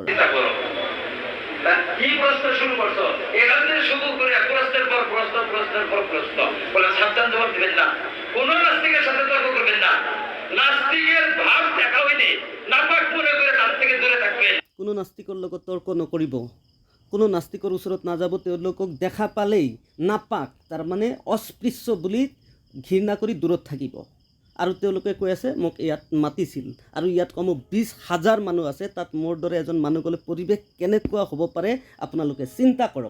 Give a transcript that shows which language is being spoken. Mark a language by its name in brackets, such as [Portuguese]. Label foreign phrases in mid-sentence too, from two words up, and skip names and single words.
[Bangla] কি প্রশ্ন শুরু করছো? এখানে শুরু করে প্রশ্নের পর প্রশ্ন প্রশ্নের পর প্রশ্ন, বলে সাবধান জবাব দিবেন না, কোন নাস্তিকের সাথে তর্ক করবেন না, নাস্তিকের ভাব দেখা হইলে নাপাক মনে করে তার থেকে দূরে থাকবেন। [Assamese] কোনো নাস্তিকৰ লগত তৰ্ক নকৰিব, কোনো নাস্তিকৰ ওচৰত নাযাব, তেওঁলোকক দেখা পালেই নাপাক তাৰমানে অস্পৃশ্য বুলি ঘৃণা কৰি দূৰত থাকিব। আৰু তেওঁলোকে কৈ আছে মোক ইয়াত মাতিছিল, আৰু ইয়াত কমেও 20,000 মানুহ আছে, তাত মোৰ দৰে এজন মানুহ গ'লে পৰিৱেশ কেনেকুৱা হ'ব পাৰে আপোনালোকে চিন্তা কৰক।